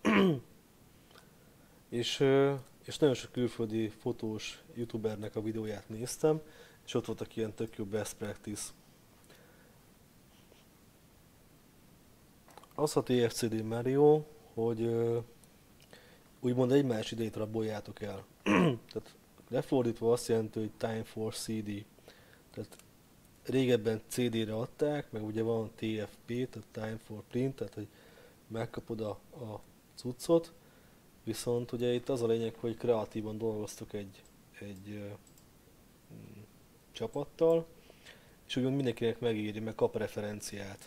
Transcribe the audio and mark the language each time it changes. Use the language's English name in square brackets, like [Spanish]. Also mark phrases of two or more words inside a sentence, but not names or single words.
[Hungarian] És, és nagyon sok külföldi fotós youtubernek a videóját néztem, és ott voltak ilyen tök jó [English] best practice. [Hungarian] Az a TFCD már jó, hogy úgymond egymás idejét raboljátok el. Tehát lefordítva azt jelenti, hogy [English] time for CD. [Hungarian] Tehát régebben CD-re adták, meg ugye van TFP, tehát [English] time for print, [Hungarian] tehát hogy megkapod a cuccot, viszont ugye itt az a lényeg, hogy kreatívan dolgoztok egy csapattal, és úgymond mindenkinek megéri, meg kap referenciát.